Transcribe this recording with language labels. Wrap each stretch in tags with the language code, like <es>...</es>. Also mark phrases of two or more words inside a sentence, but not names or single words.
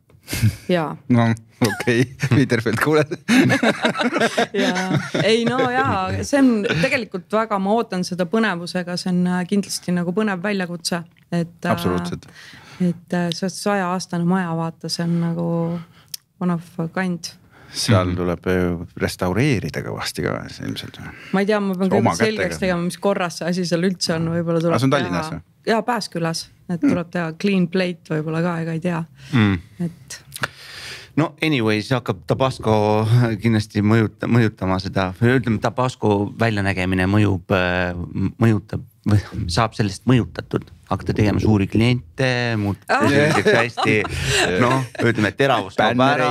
<et>Jaa. No okei, Viderfeld kuuled. Ei no jaa, see on tegelikult väga, ma ootan seda põnevusega, see on kindlasti nagu põnev väljakutse. Absoluutselt. Et see 100-aastane maja vaata, see on nagu</et> <en>one of a kind.</en> <et>Seal tuleb restaureerida kõvasti ka ilmselt. Ma ei tea, ma pean kõige selgeks tegema, mis korras see asi seal üldse on, võib-olla tuleb see on Tallinnas või? Jaa, Pääskülas, et tuleb teha</et> <en>clean plate</en> <et>võib-olla ka, ega ei tea. Et no anyways, hakkab Tabasco kindlasti mõjutama seda, ütleme Tabasco väljanägemine mõjutab, saab sellest mõjutatud, hakata tegema suuri kliente, hästi, ütleme, et teravust kaob ära.</et>